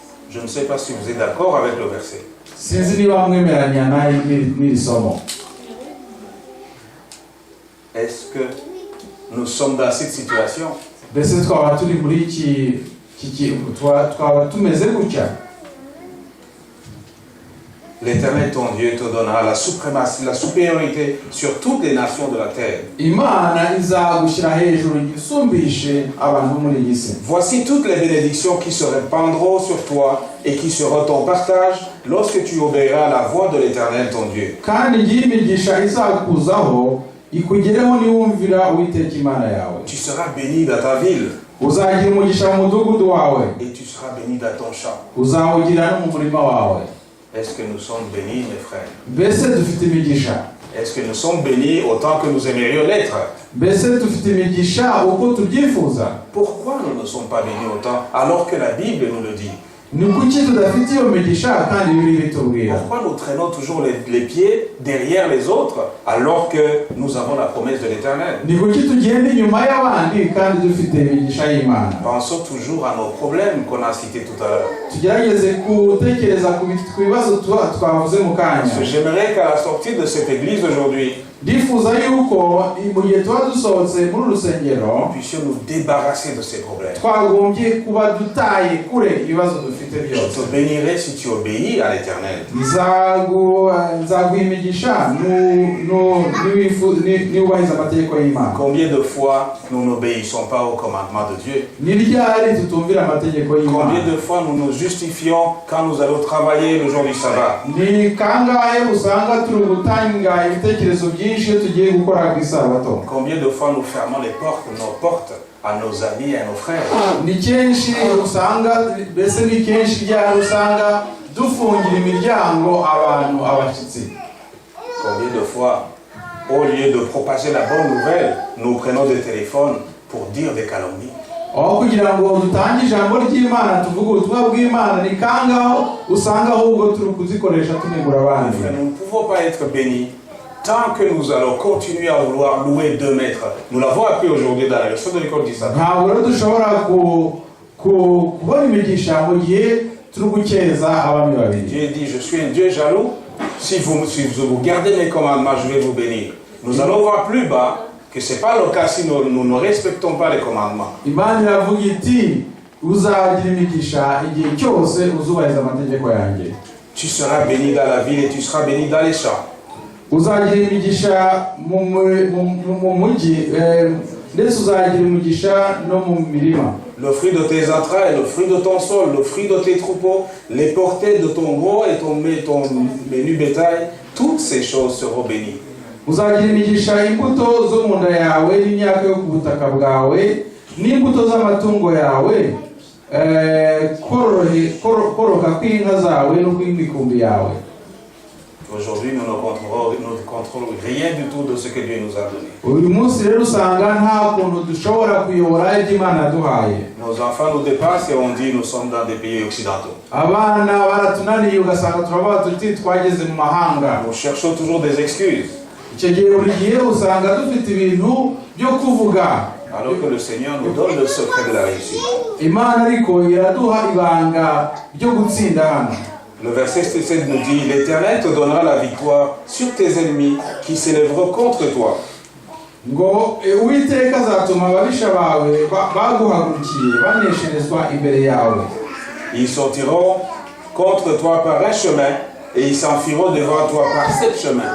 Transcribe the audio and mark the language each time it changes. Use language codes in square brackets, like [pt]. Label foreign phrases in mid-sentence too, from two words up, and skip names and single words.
[fr] Je ne sais pas si vous êtes d'accord avec le verset. [rw] sinzi niba mwemeranya n'iri somo. [fr] Est-ce que nous sommes dans cette situation? [rw] Mbese twaba turi muri twaba tumeze gutya? [fr] L'Éternel, ton Dieu, te donnera la suprématie, la supériorité sur toutes les nations de la terre. [rw] Imana izagushyira hejuru isumbishe abantu muri iyi si. [fr] Voici toutes les bénédictions qui se répandront sur toi et qui seront ton partage lorsque tu obéiras à la voix de l'Éternel, ton Dieu. [rw] Kandi ngiyi imigisha izakuzaho ikugereho niwumvira Uwiteka Imana yawe. [fr] Tu seras béni dans ta ville. [rw] Uzagira umugisha mu mudugudu wawe. [fr] Et tu seras béni dans ton champ. [rw] Uzawugira no mu murima wawe. [fr] Est-ce que nous sommes bénis, mes frères? [rw] Mbese dufite imigisha? [fr] Est-ce que nous sommes bénis autant que nous aimerions l'être? [rw] Mbese dufite imigisha uko tubyifuza? [fr] Pourquoi nous ne sommes pas bénis autant alors que la Bible nous le dit? [rw] Ni kuki tudafite iyo migisha kandi Bibiliya bitubwira? [fr] Pourquoi nous traînons toujours les pieds derrière les autres alors que nous avons la promesse de l'Éternel? [rw] Ni kuki tugenda inyuma y'abandi kandi dufite imigisha y'Imana? [fr] Pensons toujours à nos problèmes qu'on a cités tout à l'heure. [rw] Tugerageze kutekereza ku bibazo twavuze mu kanya. [fr] Parce que j'aimerais qu'à la sortie de cette église aujourd'hui, [rw] ndifuza yuko mu gihe tuba dusohotse muri urusengero [fr] nous puissions nous débarrasser de ces problèmes. [rw] twagombye kuba dutaye kure ibibazo dufite [fr] Je [rw] byose. [fr] te bénirai si tu obéis à l'Éternel. [rw] nzaguha imigisha niwubahiriza amategeko y'Imana. [fr] Combien de fois nous n'obéissons pas au commandement de Dieu? [rw] Ni ryari tutumvira amategeko y'Imana? [fr] Combien de fois nous nous justifions quand nous allons travailler le jour du sabbat? [rw] Ni kangahe usanga turi gutanga ibitekerezo byinshi iyo tugiye gukora ku isabato? [fr] Combien de fois nous fermons nos portes à nos amis et à nos frères? [rw] Ni kenshi usanga, mbese ni kenshi ryari usanga dufungira imiryango abantu abashyitsi? [fr] Combien de fois, au lieu de propager la bonne nouvelle, nous prenons des téléphones pour dire des calomnies? [rw] Aho kugira ngo dutange ijambo ry'Imana tuvuge ubutumwa bw'Imana, ni kangaho usanga ahubwo turi kuzikoresha tunegura abandi. [fr] Nous ne pouvons pas être bénis tant que nous allons continuer à vouloir louer 2 mètres. Nous l'avons appris aujourd'hui dans la leçon de l'école du sabbat. [rw] Ntabwo rero dushobora kubona imigisha mu gihe turi gukeza abami babiri. [fr] Dieu dit, je suis un Dieu jaloux. Si vous gardez mes commandements, je vais vous bénir. Nous allons voir plus bas que ce n'est pas le cas si nous ne respectons pas les commandements. [rw] Imana iravuga iti uzagira imigisha igihe cyose uzubahiriza amategeko yanjye. [fr] Tu seras béni dans la ville et tu seras béni dans les champs. [rw] Uzagira imigisha mu mujyi ndetse uzagira imigisha no mu mirima. [fr] Le fruit de tes entrailles, le fruit de ton sol, le fruit de tes troupeaux, les portées de ton gros et ton menu bétail, toutes ces choses seront bénies. [rw] Uzagira imigisha imbuto zo mu nda yawe n'imyaka yo ku butaka bwawe n'imbuto z'amatungo yawe, koroka kw'inka zawe no kw'imikumbi yawe. [fr] Aujourd'hui, nous ne contrôlons rien du tout de ce que Dieu nous a donné. [rw] Uyu munsi rero usanga nta kuntu dushobora kuyobora ibyo Imana yaduhaye. [fr] Nos enfants nous dépassent et on dit nous sommes dans des pays occidentaux. [rw] Abana baratunaniye ugasanga turavuga tuti twageze mu mahanga. [fr] Nous cherchons toujours des excuses. [rw] Icyo gihe buri gihe usanga dufite ibintu byo kuvuga. [fr] Alors que le Seigneur nous donne le secret de la réussite. [rw] Imana ariko iraduha ibanga ryo gutsinda hano. [fr] Le verset 7 nous dit, l'Éternel te donnera la victoire sur tes ennemis qui s'élèveront contre toi. [rw] Ngo Uwiteka azatuma ababisha bawe baguhagurukiye banesherezwa imbere yawe. [fr] Ils sortiront contre toi par un chemin et ils s'enfuiront devant toi par 7 chemins.